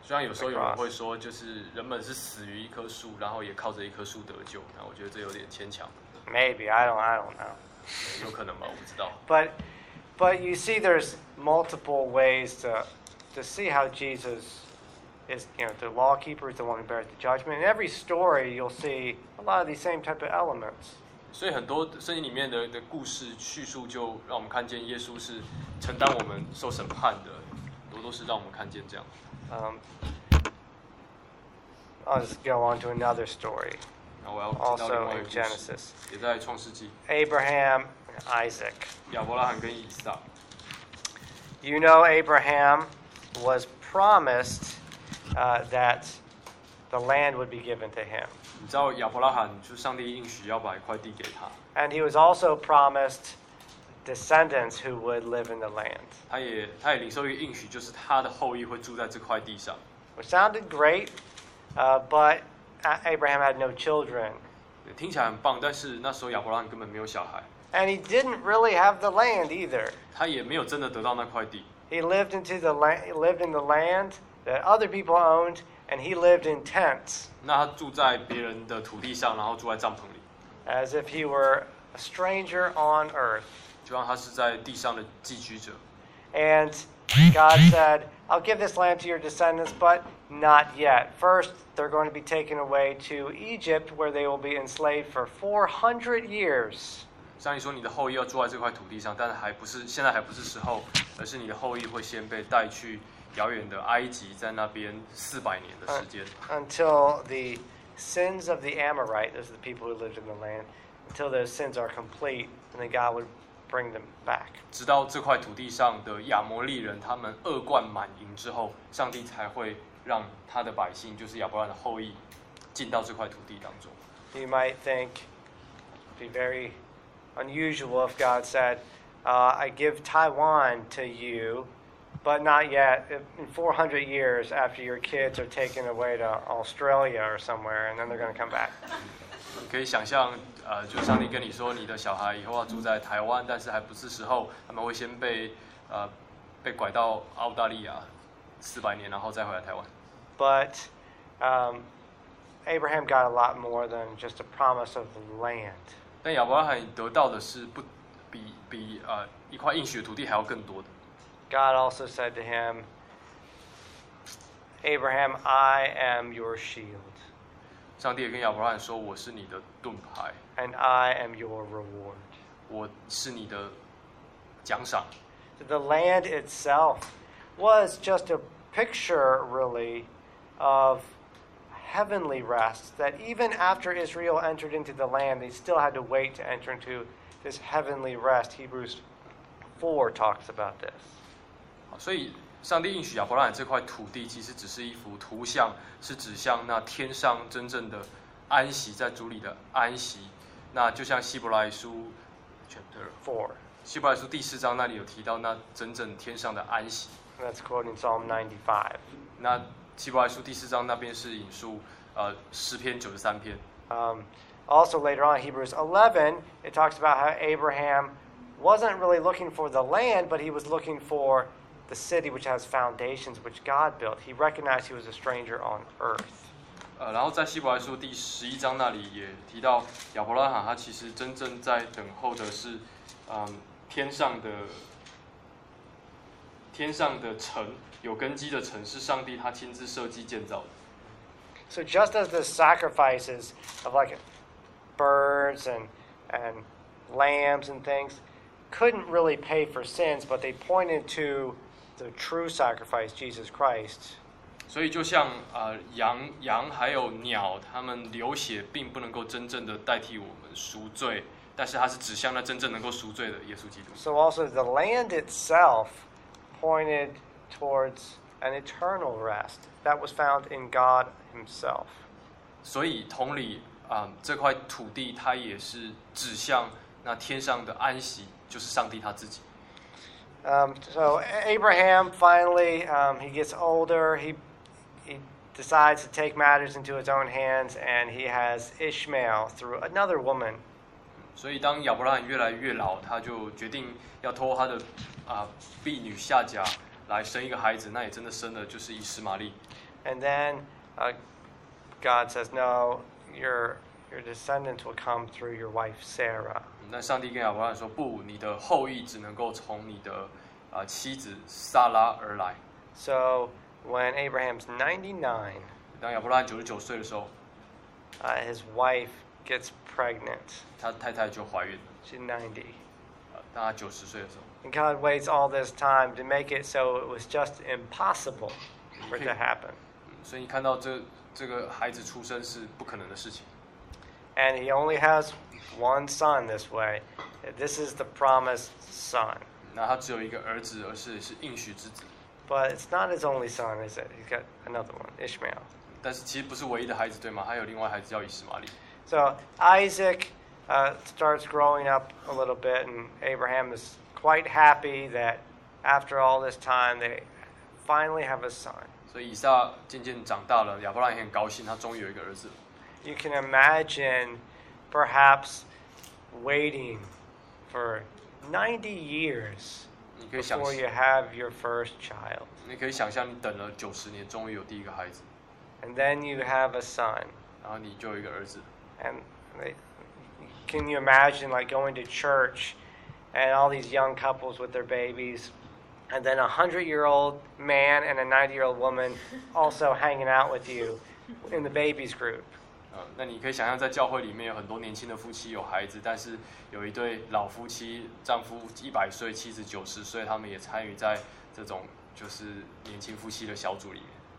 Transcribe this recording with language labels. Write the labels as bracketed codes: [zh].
[zh] 虽然有时候有人会说，就是人们是死于一棵树，然后也靠着一棵树得救。那我觉得这有点牵强。 [en] Maybe I don't know. [zh] 有可能吗？我不知道。 [en] But you see, there's multiple ways to see how Jesus is, you know, the lawkeeper is the one who bears the judgment. In every story, you'll see a lot of these same type of elements. [zh] 所以很多圣经里面的故事叙述，就让我们看见耶稣是承担我们受审判的，都是让我们看见这样。 [en] I'll just go on to another story. Also in Genesis, [zh] 也在创世纪 [en] Abraham and Isaac. [zh] 亚伯拉罕跟以撒 [en] You know, Abraham was promised that the land would be given to him. [zh] 你知道亚伯拉罕就上帝应许要把一块地给他 [en] And he was also promised descendants who would live in the land. [zh] 他也领受一个应许，就是他的后裔会住在这块地上 [en] Which sounded great, but Abraham had no children. [zh] 听起来很棒，但是那时候亚伯拉罕根本没有小孩。 [en] And he didn't really have the land either. [zh] 他也没有真的得到那块地。 [en] He lived into the land. He lived in the land that other people owned, and he lived in tents. [zh] 那他住在别人的土地上，然后住在帐篷里。 [en] As if he were a stranger on earth. [zh] 就让他是在地上的寄居者。 [en] And God said, I'll give this land to your descendants, but not yet. First, they're going to be taken away to Egypt, where they will be enslaved for 400 years. [zh] 上帝说你的后裔要住在这块土地上，但还不是，现在还不是时候，而是你的后裔会先被带去遥远的埃及，在那边400年的时间。 [en] Until the sins of the Amorite, those are the people who lived in the land, until those sins are complete, and then God would bring them back. [zh] 直到这块土地上的亚摩利人他们恶贯满盈之后，上帝才会让他的百姓，就是亚伯拉罕的后裔，进到这块土地当中。 [en] You might think it'd be very unusual if God said, "I give Taiwan to you." But not yet. In 400 years, after your kids are taken away to Australia or somewhere, and then they're going to come back. [zh] 可以想象，就上帝跟你说，你的小孩以后要住在台湾，但是还不是时候，他们会先被拐到澳大利亚400年，然后再回来台湾。 [en] But Abraham got a lot more than just a promise of the land. [zh] 但亚伯拉罕得到的是不比比一块应许的土地还要更多的。 [en] God also said to him, Abraham, I am your shield. [zh] 上帝也跟亚伯拉罕说，我是你的盾牌。 [en] And I am your reward. [zh] 我是你的奖赏。 [en] The land itself was just a picture, really, of heavenly rest. That even after Israel entered into the land, they still had to wait to enter into this heavenly rest. Hebrews 4 talks about this. [zh] 所以上帝应许亚伯拉罕这块土地其实只是一幅图像，是指向那天上真正的安息，在主里的安息。那就像希伯来书 [en] chapter 4， [zh] 希伯来书第四章那里有提到那真正天上的安息。 [en] That's quoting Psalm 95。 [zh] 那希伯来书第四章那边是引述诗篇93篇。 [en] Also later on Hebrews 11， it talks about how Abraham wasn't really looking for the land， but he was looking forfor the city which has foundations which God built. He recognized he was a stranger on earth. [zh] 然后在希伯来书第十一章那里也提到亚伯拉罕他其实真正在等候的是天上的城，有根基的城是上帝他亲自设计建造的。 [en] So just as the sacrifices of like birds and lambs and things couldn't really pay for sins, but they pointed to the true sacrifice, Jesus Christ. [zh] 所以就像羊还有鸟，他们流血并不能够真正的代替我们赎罪，但是它是指向那真正能够赎罪的耶稣基督。 [en] So also the land itself pointed towards an eternal rest that was found in God Himself. [zh] 所以同理，这块土地它也是指向那天上的安息，就是上帝他自己。 [en] So Abraham finally, he gets older, he decides to take matters into his own hands, and he has Ishmael through another woman. [zh] 所以当亚伯拉罕越来越老，他就决定要托他的婢女夏甲来生一个孩子，那也真的生了，就是以实玛利。 [en] And then God says, no, your descendants will come through your wife Sarah. [zh] 那上帝跟亚伯拉罕说，不，你的后裔只能够从你的妻子撒拉而来。 [en] So when Abraham's 99, [zh] 当亚伯拉罕99岁的时候， [en] his wife gets pregnant. [zh] 他太太就怀孕了。 [en] She's 90. [zh] 当他90岁的时候。 [en] And God waits all this time to make it so it was just impossible for it to happen. [zh] 所以你看到这个孩子出生是不可能的事情。 [en] And he only has one son this way. This is the promised son. [zh] 那他只有一个儿子，而是应许之子。 [en] But it's not his only son, is it? He's got another one, Ishmael. [zh] 但是其实不是唯一的孩子，对吗？他有另外孩子叫以实玛利。 [en] So Isaac starts growing up a little bit, and Abraham is quite happy that after all this time, they finally have a son. [zh] 所以以撒渐渐长大了，亚伯拉罕也很高兴，他终于有一个儿子了。 [en] You can imagine perhaps waiting for 90 years before you have your first child. [zh] 你可以想象你等了90年终于有第一个孩子。 [en] And then you have a son. [zh] 然后你就有一个儿子。 [en] And can you imagine like going to church and all these young couples with their babies, and then a 100-year-old man and a 90-year-old woman also hanging out with you in the babies group. [zh] 那你可以想象在教会里面有很多年轻的夫妻有孩子，但是有一对老夫妻，丈夫100岁，妻子90岁，他们也参与在这种就是年轻夫妻的小组里面。